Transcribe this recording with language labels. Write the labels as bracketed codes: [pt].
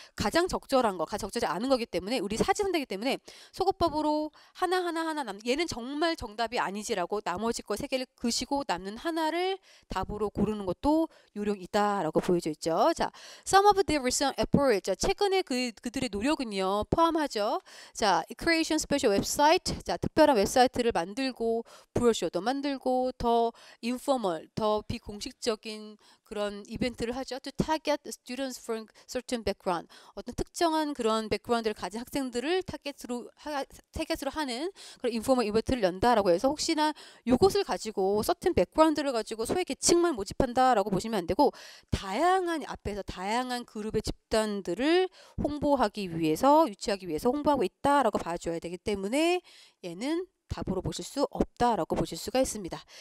[ko] 가장 적절한 거 적절하지 않은 거기 때문에 우리 사지선다기 때문에 속어법으로 하나 얘는 정말 정답이 아니지라고 나머지 거 3개를 그시고 남는 하나를 답으로 고르는 것도 요령이다 라고 보여져 있죠. 자, [en] some of their recent efforts [ko] 자, 최근에 그들의 노력은요 포함하죠. 자, [en] creation special website [ko] 자, 특별한 웹사이트를 만들고 브로셔도 만들고 더 인포멀 더 비공식적인 그런 이벤트를 하죠. [en] To target students from certain background. [ko] 어떤 특정한 그런 백그라운드를 가진 학생들을 타겟으로 하는 그런 인포멀 이벤트를 연다라고 해서 혹시나 이것을 가지고 [en] certain background [ko] 를 가지고 소외 계층만 모집한다라고 보시면 안 되고 앞에서 다양한 그룹의 집단들을 홍보하기 위해서 유치하기 위해서 홍보하고 있다라고 봐줘야 되기 때문에 얘는 답으로 보실 수 없다라고 보실 수가 있습니다.